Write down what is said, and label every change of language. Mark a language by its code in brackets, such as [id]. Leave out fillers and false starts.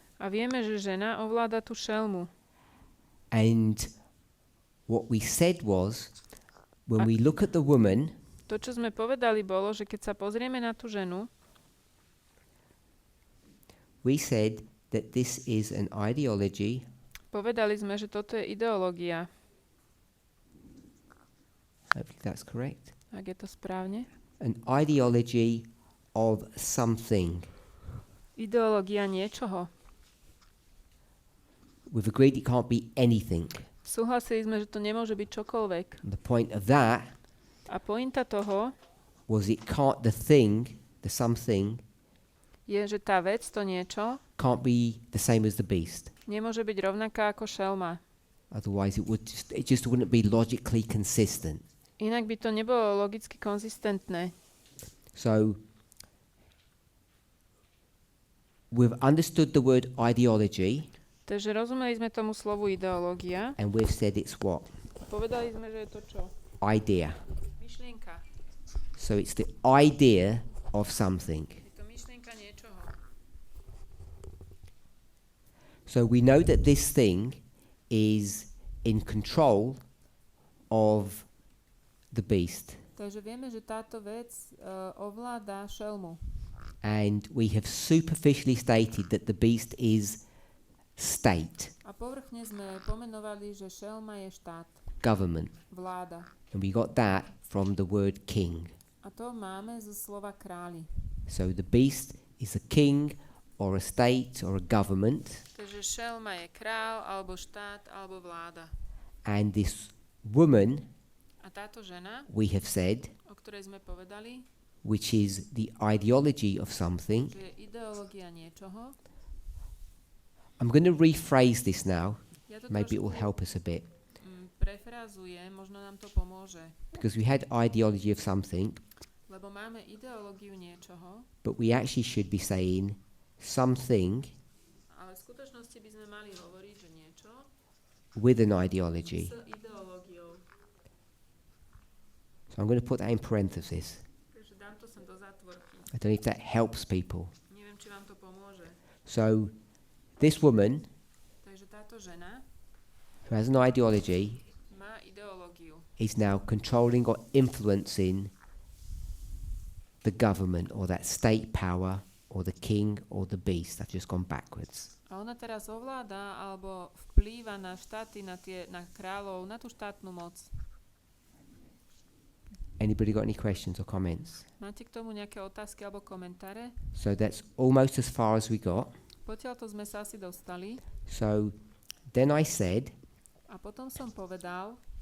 [sk] A vieme, že žena ovláda tú šelmu. [en] And what we said was, when we look at the woman, [sk] To, čo sme povedali, bolo, že keď sa pozrieme na tú ženu, [en] we said that this is an ideology [sk] povedali sme, že toto je ideológia. [en] hopefully that's correct, [sk] Ak je to správne. [en] an ideology of something. [sk] Ideológia niečoho. [en] We've agreed it can't be anything. [sk] Súhlasili sme, že to nemôže byť čokoľvek. [en] And the point of that [sk] A pointa toho [en] was it can't, the thing, the something, [sk] je, že tá vec, to niečo, [en] can't be the same as the beast. [sk] nemôže byť rovnaká ako šelma. [en] Otherwise it just wouldn't be logically consistent. [sk] Inak by to nebolo logicky konzistentné. [en] So we've understood the word ideology [sk] Takže rozumeli sme tomu slovu ideológia. [en] and we've said it's what? [sk] Povedali sme, že je to čo? [en] Idea. [sk] Myšlienka. [en] So it's the idea of something. [sk] Je to myšlienka niečoho. [en] So we know that this thing is in control of the beast. [sk] Takže vieme, že táto vec ovláda šelmu. [en] And we have superficially stated that the beast is state, [sk] A povrchne sme pomenovali, že šelma je štát, [en] government. [sk] vláda. [en] And we got that from the word king. [sk] A to máme zo slova králi. [en] So the beast is a king or a state or a government. [sk] Takže šelma je král, alebo štát, alebo vláda. [en] And this woman, [sk] A táto žena, [en] we have said, [sk] o ktorej sme povedali, [en] which is the ideology of something. [sk] že je ideológia niečoho. [en] I'm going to rephrase this now. [sk] Ja to [en] Maybe it will [sk] trošku [en] help us a bit. [sk] prefrazujem, možno nám to pomôže. [en] Because we had ideology of something, [sk] Lebo máme ideológiu niečoho, [en] but we actually should be saying something [sk] ale v skutočnosti by sme mali hovoriť, že niečo [en] with an ideology. [sk] s ideológiou. [en] So I'm going to put that in parentheses. [sk] Takže dám to sem do zátvorky. [en] I don't know if that helps people. [sk] Neviem, či vám to pomôže. [en] So this woman [sk] Takže táto žena [en] who has an ideology [sk] má ideológiu. [en] is now controlling or influencing the government or that state power or the king or the beast. I've just gone backwards. [sk] A ona teraz ovláda alebo vplýva na štáty, na kráľov, na tú štátnu moc. [en] Anybody got any questions or comments? [sk] Máte k tomu nejaké otázky alebo komentáre? [en] So that's almost as far as we got. [sk] Potiaľto sme sa asi dostali. [en] So then I said, [sk] A potom som povedal,